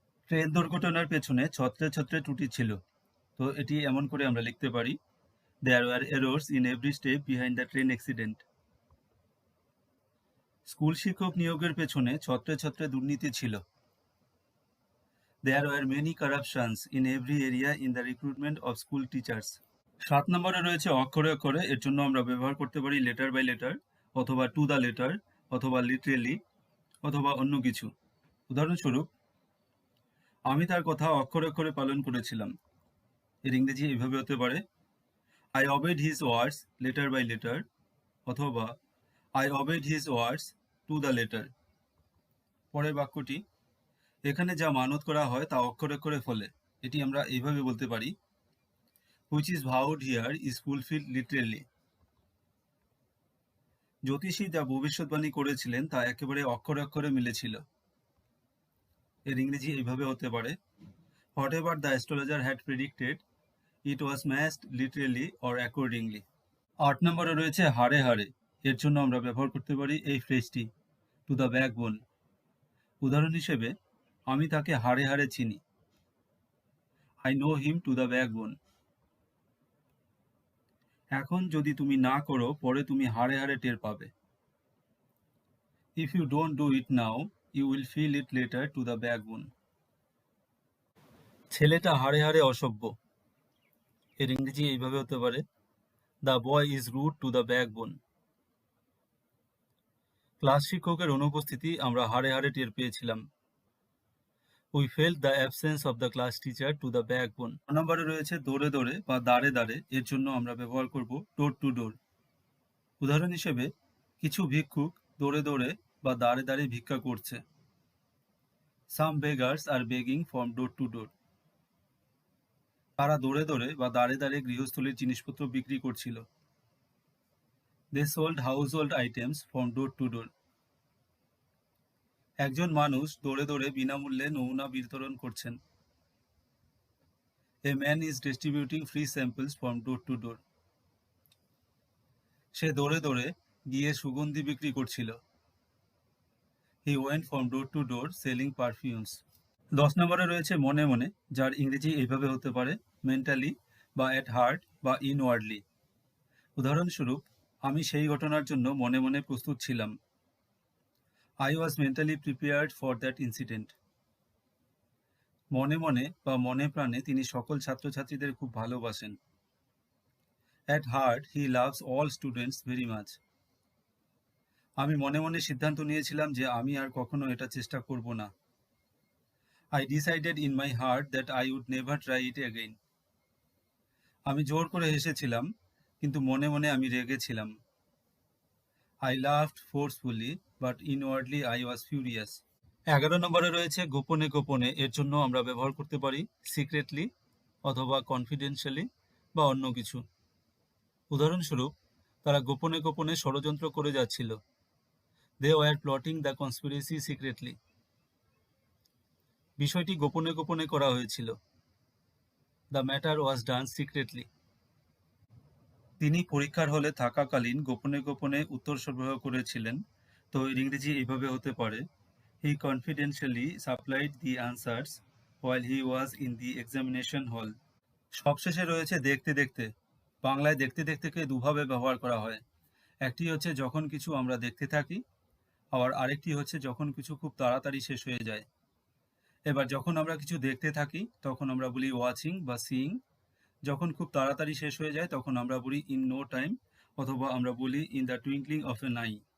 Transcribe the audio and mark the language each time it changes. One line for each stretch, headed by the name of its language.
Bangla: Train দুর্ঘটনার পেছনে ছত্রে ছত্রে ত্রুটি ছিল। তো এটি এমন করে আমরা লিখতে পারি,
English: There are errors in every step behind the train accident.
Bangla: School শিক্ষক নিয়োগের পেছনে ছত্রে ছত্রে দুর্নীতি ছিল।
English: There were many corruptions in every area in the recruitment of school teachers.
Bangla: 7 নম্বরে রয়েছে অক্ষরে অক্ষরে। এর জন্য আমরা ব্যবহার করতে পারি
English: letter by letter,
Bangla: অথবা
English: to the letter,
Bangla: অথবা লিটারেলি, অথবা অন্য কিছু। উদাহরণস্বরূপ, আমি তার কথা অক্ষরে অক্ষরে পালন করেছিলাম। এর ইংরেজি এভাবে হতে পারে
English: I obeyed his words letter by letter,
Bangla: অথবা
English: I obeyed his words to the letter.
Bangla: পরের বাক্যটি, এখানে যা মানত করা হয় তা অক্ষরে অক্ষরে ফলে। এটি আমরা এইভাবে বলতে পারি
English: which is vowed here is fulfilled literally.
Bangla: জ্যোতিষী যা ভবিষ্যৎবাণী করেছিলেন তা একেবারে অক্ষরে অক্ষরে মিলেছিল। এর ইংরেজি এইভাবে হতে পারে
English: whatever the astrologer had predicted, it was matched literally or accordingly.
Bangla: 8 নম্বরে রয়েছে হাড়ে হাড়ে। এর জন্য আমরা ব্যবহার করতে পারি এই ফ্রেজটি
English: To the backbone.
Bangla: উদাহরণ হিসেবে, আমি তাকে হাড়ে হাড়ে চিনি।
English: I know him to the backbone.
Bangla: এখন যদি তুমি না করো, পরে তুমি হাড়ে হাড়ে টের পাবে।
English: If you don't do it now, you will feel it later to the backbone.
Bangla: ছেলেটা হাড়ে হাড়ে অসভ্য। এর ইংরেজি এইভাবে হতে পারে
English: The boy is rude to the backbone.
Bangla: Class শিক্ষকের অনুপস্থিতি আমরা হাড়ে হাড়ে টের পেয়েছিলাম।
English: We felt the absence of the class teacher to the backbone.
Bangla: 9 নম্বরে রয়েছে দৌড়ে দৌড়ে বা দাঁড়ে দাঁড়ে। এর জন্য আমরা ব্যবহার করব
English: Door to door.
Bangla: উদাহরণ হিসেবে, কিছু ভিক্ষুক দৌড়ে দৌড়ে বা দাঁড়ে দাঁড়ে ভিক্ষা করছে।
English: Some beggars are begging from door to door.
Bangla: তারা দৌড়ে দৌড়ে বা দাঁড়ে দাঁড়ে গৃহস্থলীর জিনিসপত্র বিক্রি করছিল।
English: They sold household items from door to door.
Bangla: একজন মানুষ দৌড়ে দৌড়ে বিনামূল্যে নমুনা বিতরণ করছেন।
English: A man is distributing free samples from door to door.
Bangla: সে দৌড়ে দৌড়ে গিয়ে সুগন্ধি বিক্রি করছিল।
English: He went from door to door selling perfumes.
Bangla: 10 নম্বরে রয়েছে মনে মনে, যার ইংরেজি এইভাবে হতে পারে মেন্টালি বা এট হার্ট বা ইনওয়ার্ডলি। উদাহরণস্বরূপ, আমি সেই ঘটনার জন্য মনে মনে প্রস্তুত ছিলাম।
English: I was mentally prepared for that incident.
Bangla: মনে মনে বা মনে প্রাণে তিনি সকল ছাত্রছাত্রীদের খুব ভালোবাসেন।
English: At heart, he loves all students very much.
Bangla: আমি মনে মনে সিদ্ধান্ত নিয়েছিলাম যে আমি আর কখনো এটা চেষ্টা করব না।
English: I decided in my heart that I would never try it again.
Bangla: আমি জোর করে হেসেছিলাম, কিন্তু মনে মনে আমি রেগেছিলাম।
English: I laughed forcefully, but inwardly I was furious.
Bangla: 11 নম্বরে রয়েছে গোপনে গোপনে। এর জন্য আমরা ব্যবহার করতে পারি সিক্রেটলি, অথবা কনফিডেন্সিয়ালি, বা অন্য কিছু। উদাহরণস্বরূপ, তারা গোপনে গোপনে ষড়যন্ত্র করে যাচ্ছিল।
English: They were plotting the conspiracy secretly.
Bangla: বিষয়টি গোপনে গোপনে করা হয়েছিল।
English: The matter was done secretly.
Bangla: তিনি পরীক্ষার হলে থাকাকালীন গোপনে গোপনে উত্তর সরবরাহ করেছিলেন। তো এর ইংরেজি এইভাবে হতে পারে
English: He confidentially supplied the answers while he was in the examination hall.
Bangla: সবশেষে রয়েছে দেখতে দেখতে। বাংলায় দেখতে দেখতেকে দুভাবে ব্যবহার করা হয়। একটি হচ্ছে যখন কিছু আমরা দেখতে থাকি, আবার আরেকটি হচ্ছে যখন কিছু খুব তাড়াতাড়ি শেষ হয়ে যায়। এবার যখন আমরা কিছু দেখতে থাকি তখন আমরা বলি ওয়াচিং বা সিইং। যখন খুব তাড়াতাড়ি শেষ হয়ে যায় তখন আমরা বলি
English: in no time,
Bangla: অথবা আমরা বলি
English: In the twinkling of an eye.